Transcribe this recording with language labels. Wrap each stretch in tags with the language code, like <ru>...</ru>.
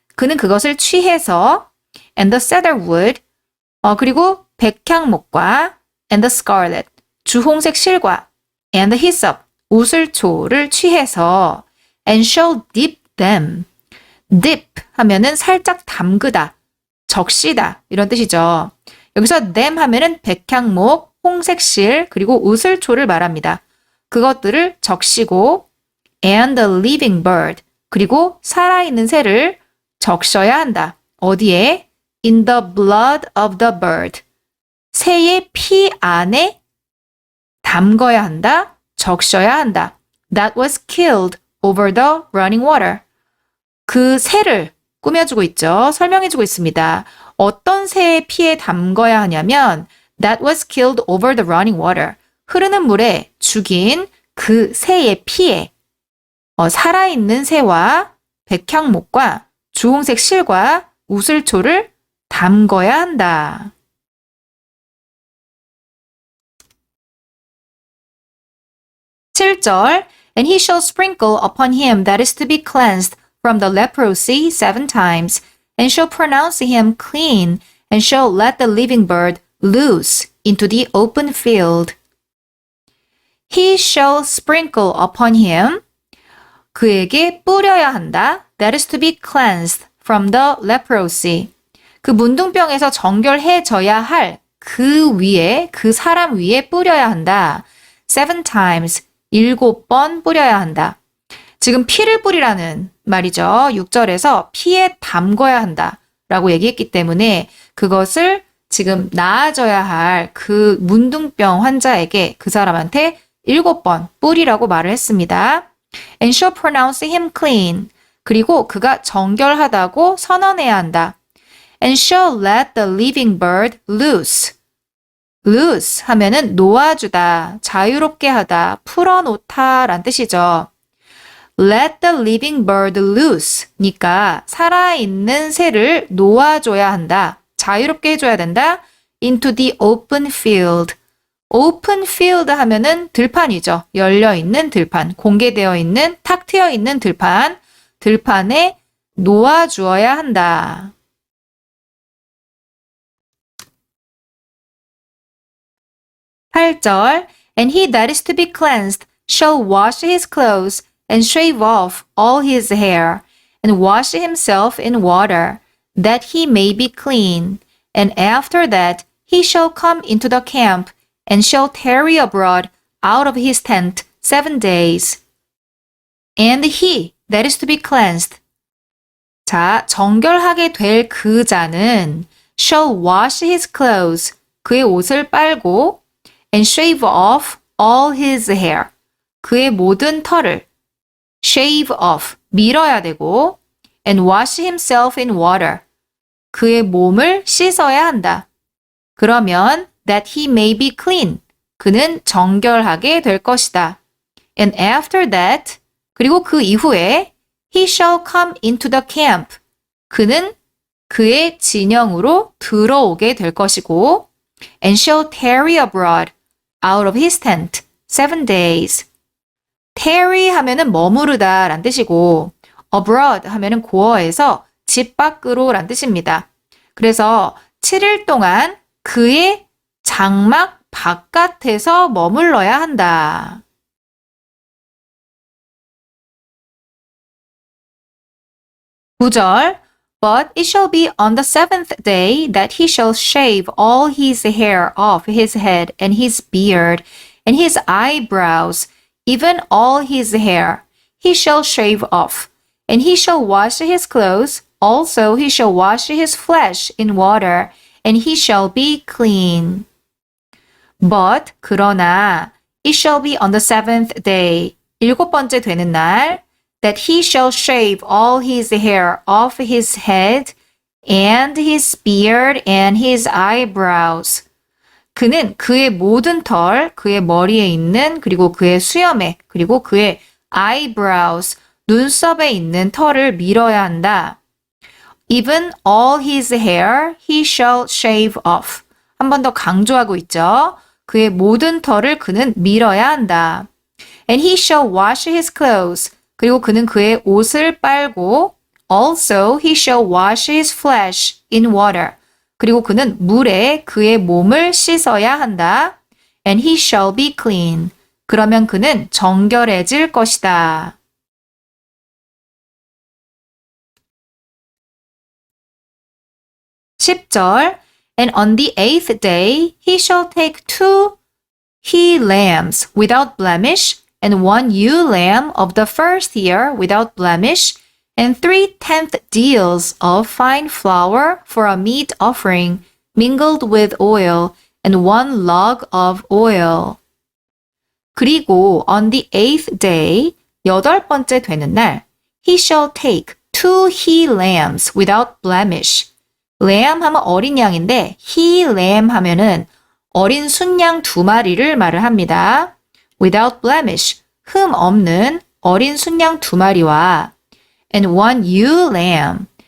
<ko>그는 그것을 취해서</ko> <en>and the cedarwood</en> <ko>그리고 백향목과</ko> <en>and the scarlet</en> <ko>주홍색 실과</ko> <en>and the hyssop</en> <ko>우슬초를 취해서</ko> <en>and shall dip them.</en> <ko>dip 하면은 살짝 담그다, 적시다 이런 뜻이죠. 여기서 them 하면은 백향목, 홍색실 그리고 우슬초를 말합니다. 그것들을 적시고</ko> <en>and the living bird</en> <ko>그리고 살아있는 새를 적셔야 한다. 어디에?</ko> <en>In the blood of the bird.</en> <ko>새의 피 안에 담궈야 한다. 적셔야 한다.</ko> <en>That was killed over the running water.</en> <ko>그 새를 꾸며주고 있죠. 설명해주고 있습니다. 어떤 새의 피에 담궈야 하냐면</ko> <en>That was killed over the running water.</en> <ko>흐르는 물에 죽인 그 새의 피에 살아있는 새와 백향목과 주홍색 실과 우슬초를 담궈야 한다.</ko> <en>7절 And he shall sprinkle upon him that is to be cleansed from the leprosy 7 times, and shall pronounce him clean, and shall let the living bird loose into the open field. He shall sprinkle upon him</en> <ko>그에게 뿌려야 한다.</ko> <en>That is to be cleansed from the leprosy.</en> <ko>그 문둥병에서 정결해져야 할 그 위에, 그 사람 위에 뿌려야 한다.</ko> <en>7 times,</en> <ko>7번 뿌려야 한다. 지금 피를 뿌리라는 말이죠. 6절에서 피에 담궈야 한다 라고 얘기했기 때문에 그것을 지금 나아져야 할 그 문둥병 환자에게 그 사람한테 7번 뿌리라고 말을 했습니다.</ko> <en>And shall pronounce him clean.</en> <ko>그리고 그가 정결하다고 선언해야 한다.</ko> <en>And shall let the living bird loose.</en> <ko>loose 하면은 놓아주다, 자유롭게 하다, 풀어놓다 란 뜻이죠.</ko> <en>Let the living bird loose.</en> <ko>니까 살아있는 새를 놓아줘야 한다. 자유롭게 해줘야 된다.</ko> <en>Into the open field.</en> <ko>open field 하면은 들판이죠. 열려있는 들판, 공개되어 있는, 탁 트여 있는 들판, 들판에 놓아주어야 한다.</ko> <en>8절 And he that is to be cleansed shall wash his clothes and shave off all his hair and wash himself in water, that he may be clean. And after that he shall come into the camp and shall tarry abroad out of his tent 7 days. And he that is to be cleansed.</en> <ko>자, 정결하게 될 그 자는</ko> <en>shall wash his clothes.</en> <ko>그의 옷을 빨고</ko> <en>and shave off all his hair.</en> <ko>그의 모든 털을</ko> <en>shave off,</en> <ko>밀어야 되고</ko> <en>and wash himself in water.</en> <ko>그의 몸을 씻어야 한다. 그러면</ko> <en>that he may be clean.</en> <ko>그는 정결하게 될 것이다.</ko> <en>And after that,</en> <ko>그리고 그 이후에</ko> <en>he shall come into the camp.</en> <ko>그는 그의 진영으로 들어오게 될 것이고</ko> <en>and shall tarry abroad out of his tent 7 days.</en> <ko>tarry 하면은 머무르다 란 뜻이고 abroad 하면은 고어에서 집 밖으로 란 뜻입니다. 그래서 7일 동안 그의 장막 바깥에서 머물러야 한다.</ko> <en>9절 But it shall be on the 7th day that he shall shave all his hair off his head and his beard and his eyebrows, even all his hair. He shall shave off. And he shall wash his clothes. Also he shall wash his flesh in water, and he shall be clean. But</en> <ko>그러나</ko> <en>it shall be on the 7th day,</en> <ko>7번째 되는 날,</ko> <en>that he shall shave all his hair off his head and his beard and his eyebrows.</en> <ko>그는 그의 모든 털, 그의 머리에 있는 그리고 그의 수염에 그리고 그의 eyebrows, 눈썹에 있는 털을 밀어야 한다.</ko> <en>Even all his hair he shall shave off.</en> <ko>한 번 더 강조하고 있죠. 그의 모든 털을 그는 밀어야 한다.</ko> <en>And he shall wash his clothes.</en> <ko>그리고 그는 그의 옷을 빨고</ko> <en>Also he shall wash his flesh in water.</en> <ko>그리고 그는 물에 그의 몸을 씻어야 한다.</ko> <en>And he shall be clean.</en> <ko>그러면 그는 정결해질 것이다.</ko> <en>10절 And on the 8th day he shall take 2 he-lambs without blemish and 1 ewe-lamb of the first year without blemish and 3/10 deals of fine flour for a meat offering mingled with oil and 1 log of oil.</en> <ko>그리고</ko> <en>on the 8th day,</en> <ko>8번째 되는 날,</ko> <en>he shall take 2 he-lambs without blemish.</en> <ko>lamb 하면 어린 양인데 he-lamb 하면은 어린 순양 2마리를 말을 합니다.</ko> <en>without blemish,</en> <ko>흠 없는 어린 순양 2마리와</ko> <en>and 1 ewe-lamb.</en>